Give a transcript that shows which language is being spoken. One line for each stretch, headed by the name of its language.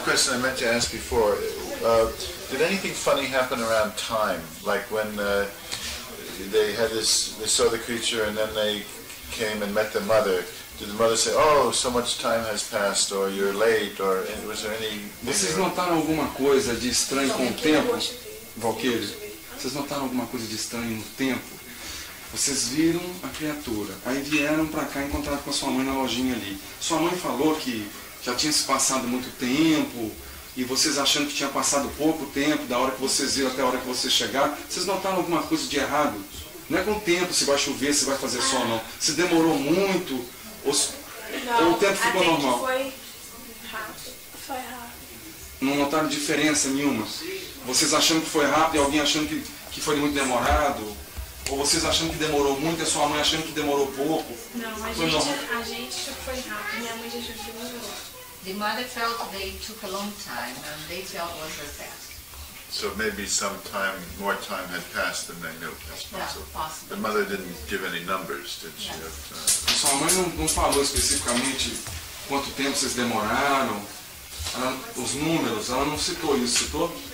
English: question I meant to ask before, did anything funny happen around time? Like when they saw the creature and then they came and met the mother. Did the mother say, "Oh, so much time has passed," or "You're late," or was there any?
Portuguese: Vocês notaram alguma coisa de estranho com o tempo, Valquíria? Vocês notaram alguma coisa de estranho no tempo? Vocês viram a criatura, aí vieram para cá encontrar com a sua mãe na lojinha ali. Sua mãe falou que já tinha se passado muito tempo, e vocês achando que tinha passado pouco tempo, da hora que vocês viram até a hora que vocês chegaram. Vocês notaram alguma coisa de errado? Não é com o tempo, se vai chover, se vai fazer sol, não. Se demorou muito, ou o tempo ficou normal? Foi rápido. Foi rápido. Não notaram diferença nenhuma? Vocês achando que foi rápido e alguém achando que foi muito demorado? Ou vocês achando que demorou muito e a sua mãe achando que demorou pouco? Não, a gente achou que foi rápido. Minha mãe já achou que demorou.
English: The mother felt they took a long time, and they felt it was very fast. So maybe more time had passed than they knew. That's possible. Yeah, possible. The mother didn't give any numbers, did she? Yes.
Portuguese: Sua mãe não falou especificamente quanto tempo vocês demoraram, os números, ela não citou isso, citou?